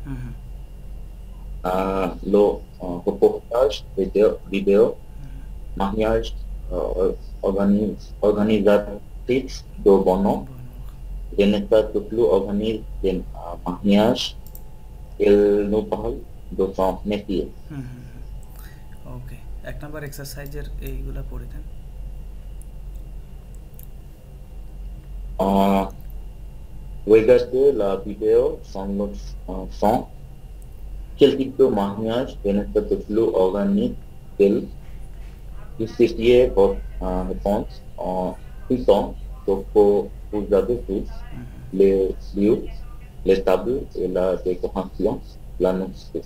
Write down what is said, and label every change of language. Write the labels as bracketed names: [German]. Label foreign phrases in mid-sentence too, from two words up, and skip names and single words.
[French] Le reportage vidéo, mariage, organisatrice de bonheur, Vanessa Tuklou organise des mariages. Elle nous parle de son métier. [Bangla] ওকে, এক নাম্বার এক্সারসাইজের এইগুলা পড়ে দেন। [French] Regardez la vidéo sans le son. Quel type de mariage Vanessa Tuklou organise-t-elle? Justifiez votre réponse en citant ce que vous avez tous, les lieux, les tables et la décoration, l'annonce.